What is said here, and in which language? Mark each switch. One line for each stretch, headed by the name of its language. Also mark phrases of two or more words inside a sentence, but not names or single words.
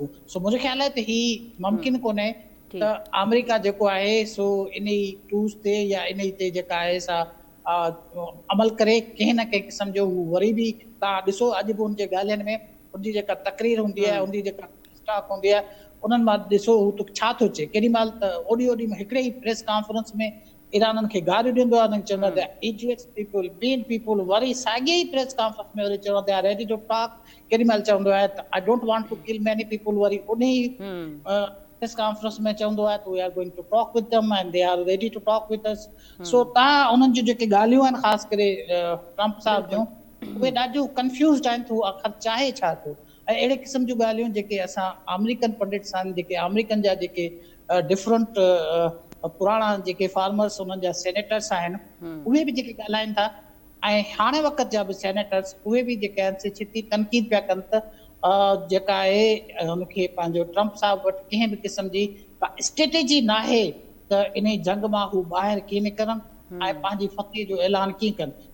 Sindhi: सो मुंहिंजे ख़्याल आहे त ही मुमकिन कोन्हे त अमेरिका जेको आहे सो इन टूल्स ते या इन ते जेका आहे सा अमल करे कंहिं न कंहिं क़िस्म जो वरी बि तव्हां ॾिसो अॼु बि हुनजे ॻाल्हियुनि में उनजी जेका तकरीर हूंदी आहे, उनजी जेका स्टॉक हूंदी आहे, उन्हनि मां ॾिसो हू छा थो चए। केॾी महिल त ओॾी में हिकिड़े ई प्रेस कॉन्फ्रेंस में ईराननि खे गारियूं ॾींदो आहे, उन्हनि चवंदो आहे
English: idiots people, mean people,
Sindhi: वरी साॻिए ई प्रेस कॉन्फ्रेंस में वरी चवंदो आहे
English: ready to talk.
Sindhi: केॾी महिल चवंदो आहे त
English: I don't want to kill many people,
Sindhi: वरी उन ई प्रेस कॉन्फ्रेंस में चवंदो आहे त
English: we are going to talk with them and they are ready to talk with us.
Sindhi: सो तव्हां उन्हनि जूं जेके ॻाल्हियूं आहिनि ख़ासि करे ट्रम्प साहब जूं, उहे ॾाढियूं कंफ्यूज़्ड आहिनि त हू आख़िर चाहे छा थो। ऐं अहिड़े क़िस्म जूं ॻाल्हियूं जेके असां
English: American pundits
Sindhi: आहिनि, जेके अमेरिकन जा जेके डिफरेंट पुराणा जेके फार्मर्स उन्हनि जा सेनेटर्स आहिनि, उहे बि जेके ॻाल्हाइनि था, ऐं हाणे वक़्त जा बि सेनेटर्स उहे बि जेके आहिनि से छिती तनक़ीद पिया कनि त जेका आहे हुनखे पंहिंजो ट्रम्प साहब वटि कंहिं बि क़िस्म जी का स्ट्रेटेजी न आहे त इन जंग मां हू ॿाहिरि कीअं निकिरनि ऐं पंहिंजी फतेह जो ऐलान कीअं कनि।